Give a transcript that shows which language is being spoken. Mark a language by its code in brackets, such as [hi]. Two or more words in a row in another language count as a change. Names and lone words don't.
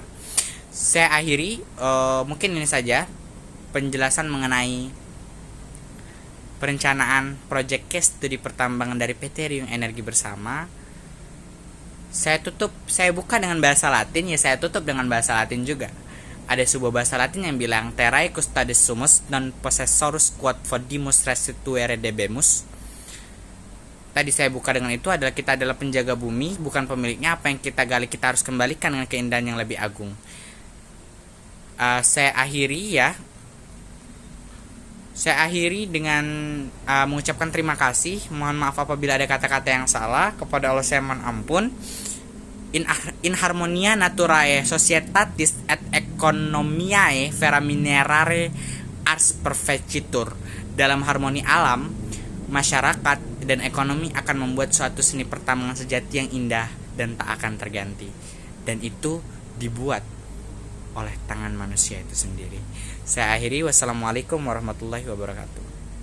[id] Saya akhiri, mungkin ini saja penjelasan mengenai perencanaan proyek [en] case studi [id] pertambangan dari PT Riung Energi Bersama. Saya buka dengan bahasa Latin, ya saya tutup dengan bahasa Latin juga. Ada sebuah bahasa Latin yang bilang [la] terrae custodis sumus non possessorus quod fodimus restituere debemus. [id] Tadi saya buka dengan itu adalah kita adalah penjaga bumi, bukan pemiliknya. Apa yang kita gali kita harus kembalikan dengan keindahan yang lebih agung. Saya akhiri dengan mengucapkan terima kasih. Mohon maaf apabila ada kata-kata yang salah. Kepada Allah saya mohon ampun. [la] In harmonia naturae societatis et economiae vera minerare ars perfecitur. [id] Dalam harmoni alam, masyarakat dan ekonomi akan membuat suatu seni pertambangan sejati yang indah dan tak akan terganti. Dan itu dibuat oleh tangan manusia itu sendiri. Saya akhiri, [ar] والسلام عليكم ورحمة الله وبركاته.